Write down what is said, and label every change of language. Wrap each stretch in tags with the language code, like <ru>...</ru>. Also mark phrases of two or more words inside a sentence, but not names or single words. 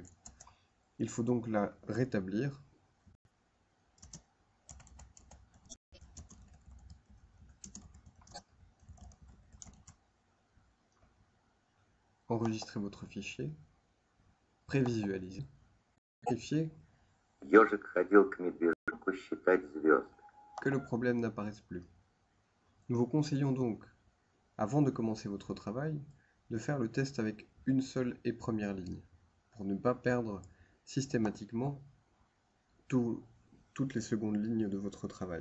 <fr>Il faut donc la rétablir. Enregistrez votre fichier. Prévisualisez. Vérifiez</fr> <ru>Ежик ходил к медвежонку считать звезды.</ru> <fr>que le problème n'apparaisse plus. Nous vous conseillons donc, avant de commencer votre travail, de faire le test avec une seule et première ligne. pour ne pas perdre systématiquement toutes les secondes lignes de votre travail.</fr>